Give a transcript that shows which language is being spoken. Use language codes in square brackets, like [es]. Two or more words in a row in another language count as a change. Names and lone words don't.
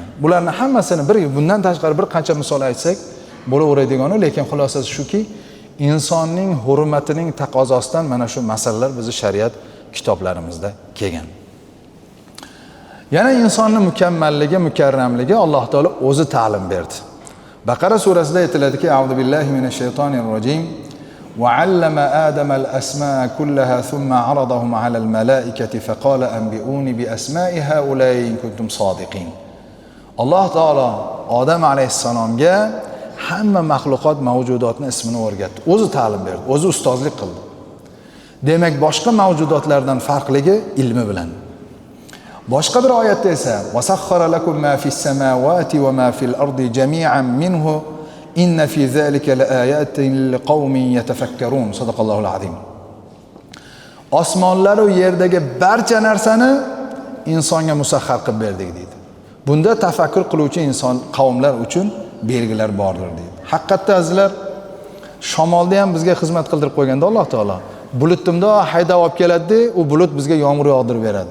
[uz] Bularning hammasini bundan tashqari bir qancha misol aytsak bo'laveradigan, lekin xulosasi shuki, insonning hurmatining taqozosidan mana shu masalalar bizning shariat kitoblarimizda kelgan. Yana insonning mukammalligi, mukarramligi Alloh taolo o'zi ta'lim berdi. Baqara surasida aytiladiki, [ar] أعوذ بالله من الشيطان الرجيم. وعلم آدم الأسماء كلها ثم عرضهم على الملائكة فقال أنبئوني بأسماء هؤلاء إن كنتم صادقين. [uz] Alloh taolo Odam alayhissalomga hamma mahluqot mavjudotning ismini o'rgatdi. O'zi ta'lim berdi, o'zi ustozlik qildi. Demak, boshqa mavjudotlardan farqligi ilmi bilan. Boshqa bir oyatda esa [ar] "وسخر لكم ما في السماوات وما في الأرض جميعا منه إن في ذلك لآيات لقوم يتفكرون. صدق الله العظيم. [uz] Osmonlar va yerdagi barcha narsani insonga musaxxar qilib berdik deydi. Bunda tafakkur qiluvchi inson qavmlar uchun belgilar bordir deydi. Haqiqatda azizlar, shamolni ham bizga xizmat qildirib qo'yganda Alloh taolo bulutni haydab olib keladi, u bulut bizga yomg'ir yog'dirib beradi.